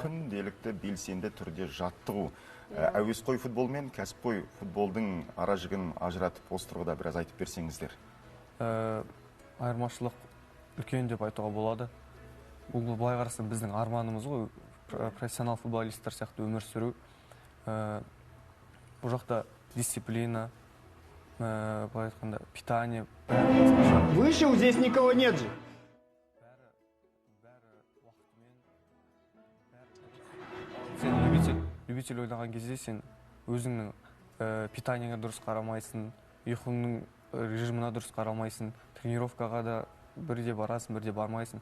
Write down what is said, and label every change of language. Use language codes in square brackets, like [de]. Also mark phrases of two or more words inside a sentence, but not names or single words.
[kk] Күнделікті белсенді түрде жаттығу. Әуесқой футбол мен кәсіпқой футболдың ара жігін ажыратып, осы тұрғыда біраз айтып берсеңіздер. Айырмашылық үлкен деп айтуға болады. Бұл былай қараса біздің арманымыз ғой, профессионал футболисттер сияқты өмір сүру. Бұл жақта дисциплина, былай айтқанда питание. [ru] Вышел, здесь никого нет же. [kk] Сен любитель ойнаған кезде сен өзіңнің питаниеңа дұрыс қарамайсың, ұйқыңның режимына дұрыс қарамайсың, тренировкаға да бірде барасың, бірде бармайсың.